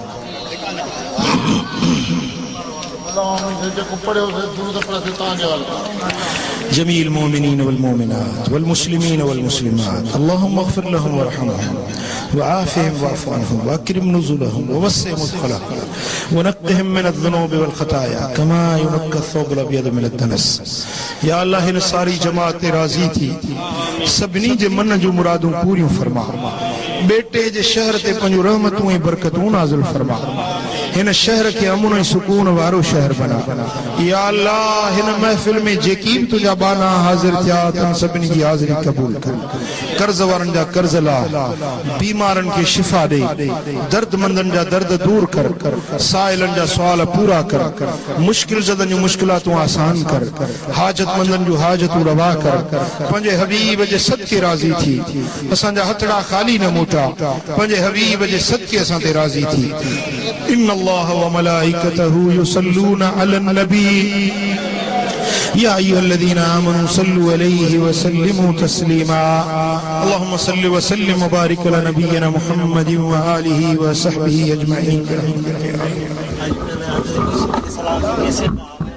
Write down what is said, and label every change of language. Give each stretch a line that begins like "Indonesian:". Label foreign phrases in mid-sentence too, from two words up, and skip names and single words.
Arabic: جميع المؤمنين والمؤمنات والمسلمين والمسلمات اللهم اغفر لهم وارحمهم وعافهم واعف عنهم واكرم نزلهم ووسع مدخلهم ونقهم من الذنوب والخطايا كما ينقى الثوب الابيض من الدنس। يا الله
Sindhi: हिन सारी जमात ते राज़ी थी, सभिनी जे मन जूं मुरादूं पूरियूं फरमा। बेटे जे शहर ते पंहिंजूं रहमतूं ऐं बरकतूं नाज़िल फरमा। हिन शहर खे अमन ऐं सुकून वारो शहर बना।
Arabic: يا الله
Sindhi: हिन महफ़िल में जेकी बि तुंहिंजा बाना हाज़िर थिया तन सभिनी जी हाज़िरी क़बूल कर। कर्ज़ वारनि जा कर्ज़ ला, बीमारनि खे शिफ़ा ॾे, दर्दमंदनि जा दर्द दूर कर, साइलनि जा सुवाल पूरा कर, मुश्किल ज़दनि जूं मुश्किलातूं आसान कर, हाजतमंदनि जूं हाजतूं रवा कर। पंहिंजे हबीब जे सदके राज़ी थी, असांजा हथड़ा ख़ाली न मोटा, पंहिंजे हबीब जे सदके असां ते राज़ी थी।
Arabic: إن الله وملائكته يصلون على النبي يا أيها الذين آمنوا صلوا عليه وسلموا تسليما اللهم صل وسلم وبارك على نبينا محمد وآله وصحبه أجمعين.